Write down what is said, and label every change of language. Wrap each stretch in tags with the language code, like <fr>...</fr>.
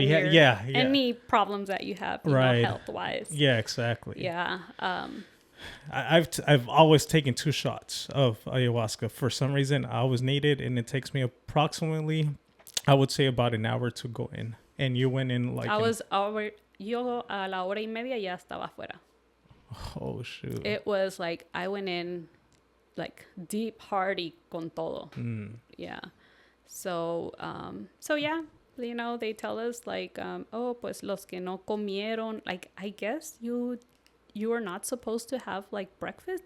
<en>and any problems that you have, you know, health-wise. Yeah, exactly. Yeah. I've always taken 2 shots of ayahuasca. For some reason, I always need it, and it takes me approximately, I would say, about an hour to go in. And you went in like...</en> <es>Yo a la hora y media ya estaba afuera.</es> <en>Oh, shoot. It was like, I went in like deep, hardy</en> <es>con todo.</es> <en>Yeah. So yeah, you know, they tell us like, oh,</en> <es>pues los que no comieron,</es> <en>like, I guess you are not supposed to have like breakfast.</en>